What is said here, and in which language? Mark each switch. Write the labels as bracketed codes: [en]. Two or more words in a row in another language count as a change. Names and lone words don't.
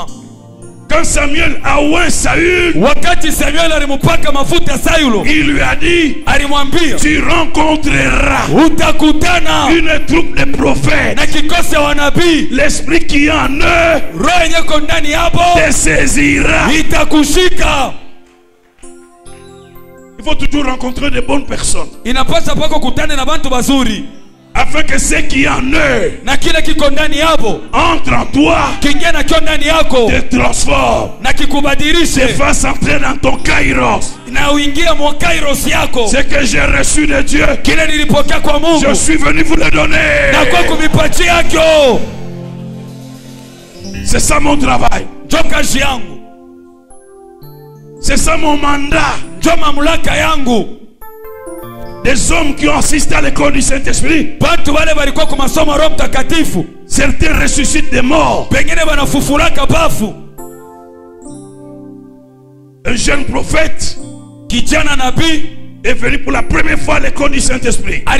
[fr] Quand Samuel a oint Saül, [sw] wakati Samuel alimupaka mafuta Saulo, [fr] il lui a dit, [sw] alimwambia, tu [fr] rencontreras [sw] utakutana [fr] une troupe de prophètes, [sw] na kikosi ya wanabii, [fr] l'esprit qui en eux, [sw] roho yenye iko ndani yabo, [fr] te saisira, [sw] itakushika. [fr] Il faut toujours rencontrer de bonnes personnes. [sw] Inapasa pako kutane na bantu bazuri, [fr] afin que ce qui en eux, [sw] na kile kiko ndani yabo, [fr] entre en toi, [sw] kingia na kio ndani yako, [fr] te transforme, [sw] na kikubadilishe, [fr] te fasse entrer dans ton kairos, [sw] na uingie mwa kairos yako. [fr] Ce que j'ai reçu de Dieu, [sw] kile nilipokea kwa Mungu, [fr] je suis venu vous le donner. [sw] Na kwa kumipatia kio. [fr] C'est ça mon travail. [sw] Jo kazi yangu. [fr] C'est ça mon mandat. [sw] Jo mamlaka yangu. [fr] Des hommes qui ont assisté à l'école du Saint-Esprit. Certains ressuscitent des morts. Un jeune prophète est venu pour la première fois à l'école du Saint-Esprit.